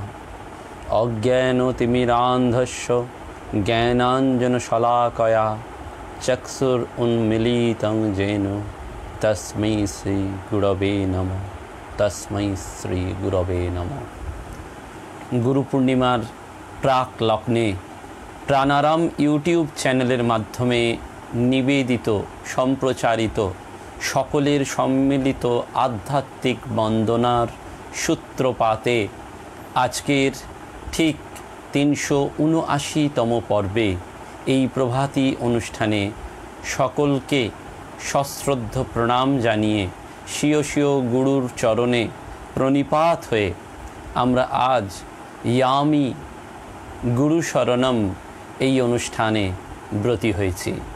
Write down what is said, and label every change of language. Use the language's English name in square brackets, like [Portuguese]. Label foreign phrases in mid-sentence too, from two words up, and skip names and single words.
[Sanskrit] अज्ञानतिमिरान्धस्य ज्ञानाञ्जनशलाकया चक्षुरुन्मीलितं येन तस्मै श्रीगुरवे नमः। तस्मै श्रीगुरवे नमः। [Bangla] গুরু পূর্ণিমার প্রাক লগ্নে প্রাণারাম ইউটিউব চ্যানেলের মাধ্যমে নিবেদিত সম্প্রচারিত সকলের সম্মিলিত আধ্যাত্মিক বন্দনার সূত্রপাতে আজকের ঠিক ৩৭৯তম পর্বে এই প্রভাতী অনুষ্ঠানে সকলকে সশ্রদ্ধ প্রণাম জানিয়ে স্বীয় স্বীয় গুরুর চরণে প্রণিপাত হয়ে আমরা আজ ইয়ামি গুরু শরণম এই অনুষ্ঠানে ব্রতী হয়েছি।